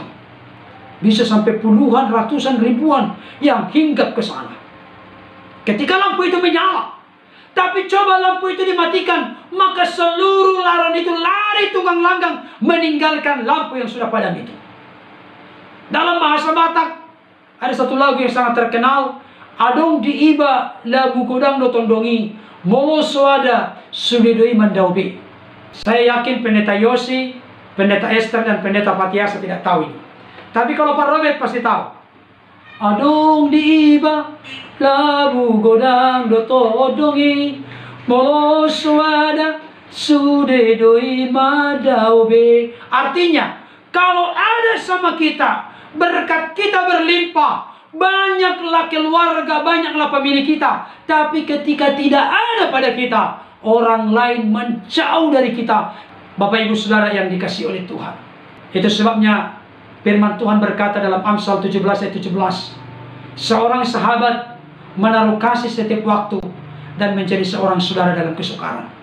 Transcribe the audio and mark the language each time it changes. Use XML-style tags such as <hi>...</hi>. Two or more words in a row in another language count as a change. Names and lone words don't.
<id>Bisa sampai puluhan, ratusan, ribuan yang hinggap ke sana. Ketika lampu itu menyala, tapi coba lampu itu dimatikan, maka seluruh laron itu lari tunggang langgang meninggalkan lampu yang sudah padam itu. Dalam bahasa Batak ada satu lagu yang sangat terkenal,</id> <bbc>adong diiba lagu godang do tondongi, molo soada sudedoi mandaubi.</bbc> <id>Saya yakin Pendeta Yosi, Pendeta Esther, dan Pendeta Patiasa tidak tahu ini. Tapi kalau Pak Robert pasti tahu.</id> <bbc>Adong diiba labu godang do tondongi, molo soada sudedoi mandaubi.</bbc> <id>Artinya, kalau ada sama kita, berkat kita berlimpah, banyaklah keluarga, banyaklah pemilik kita. Tapi ketika tidak ada pada kita, orang lain menjauh dari kita. Bapak Ibu Saudara yang dikasihi oleh Tuhan, itu sebabnya firman Tuhan berkata dalam Amsal 17 ayat 17, seorang sahabat menaruh kasih setiap waktu dan menjadi seorang saudara dalam kesukaran.</id>